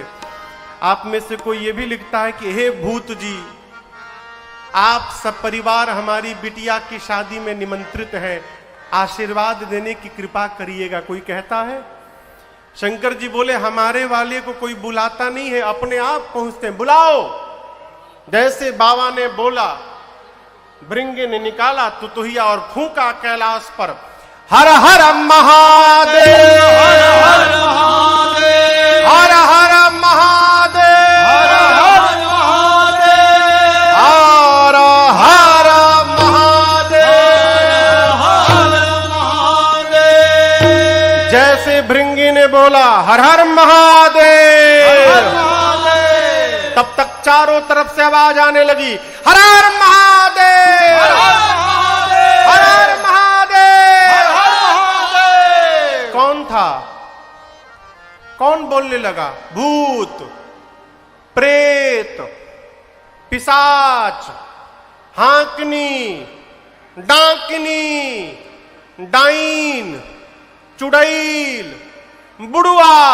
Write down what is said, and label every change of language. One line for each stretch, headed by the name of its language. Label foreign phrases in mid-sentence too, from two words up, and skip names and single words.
Hindi: आप में से कोई ये भी लिखता है कि हे भूत जी, आप सब परिवार हमारी बिटिया की शादी में निमंत्रित हैं, आशीर्वाद देने की कृपा करिएगा, कोई कहता है? शंकर जी बोले, हमारे वाले को कोई बुलाता नहीं है, अपने आप पहुंचते हैं, बुलाओ। जैसे बाबा ने बोला, भृंगी ने निकाला तुतुहिया और फूंका कैलाश पर, हर हर महादेव, हर हर महादेव, हर हर महादेव, हर हर महादेव, हर हर महादेव, हर महादेव। जैसे भृंगी ने बोला हर हर महादेव, तब तक चारों तरफ से आवाज आने लगी, हर हर महादेव, हर हर महादेव। कौन था? कौन बोलने लगा? भूत, प्रेत, पिशाच, हाकनी, डाकिनी, डाइन, चुड़ैल, बुढ़वा।